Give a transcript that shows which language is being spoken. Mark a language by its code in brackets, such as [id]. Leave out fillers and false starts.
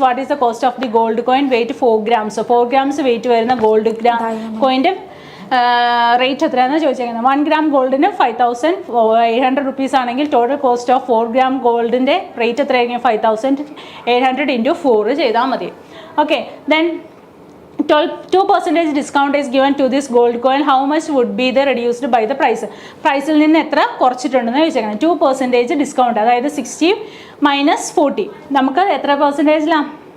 [en] What is the cost of the gold coin? Weight 4 grams. 4 grams weight [ml] വരുന്ന gold കോയിൻ്റെ rate എത്രയാണെന്ന് ചോദിച്ചേക്കുന്നത്. 1 gram ഗോൾഡിന് 5,800 rupees ആണെങ്കിൽ [en] total cost of [ml] 4 gram ഗോൾഡിൻ്റെ rate എത്രയായിരിക്കും? 5,800 × 4 ചെയ്താൽ മതി. [en] Okay, then 2% discount is given to this gold coin. How much would be the reduced by the price? [ml] പ്രൈസിൽ നിന്ന് എത്ര കുറച്ചിട്ടുണ്ടെന്ന് ചോദിച്ചേക്കണം. 2% ഡിസ്കൗണ്ട്, അതായത് 60 - 40. നമുക്ക് എത്ര പെർസെൻറ്റേജിലാണ്?